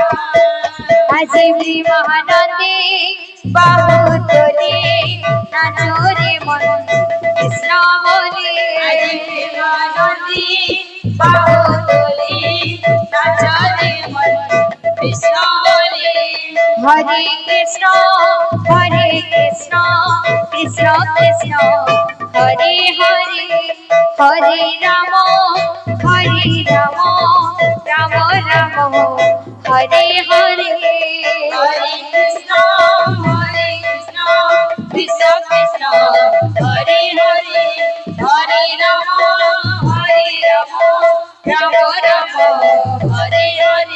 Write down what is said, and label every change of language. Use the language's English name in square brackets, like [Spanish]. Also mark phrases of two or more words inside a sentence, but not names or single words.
[Bangla] আজি মহানন্দে বাহু তোলে নাচো রে মন কৃষ্ণ বলে আনন্দে বাহু তুলে নাচলে মন কৃষ্ণ বলে [Sanskrit] হরে কৃষ্ণ কৃষ্ণ কৃষ্ণ হরে হরে হরে রাম রাম রাম হরে হরে হরে কৃষ্ণ কৃষ্ণ কৃষ্ণ হরে হরে হরে রাম রাম রাম হরে হরে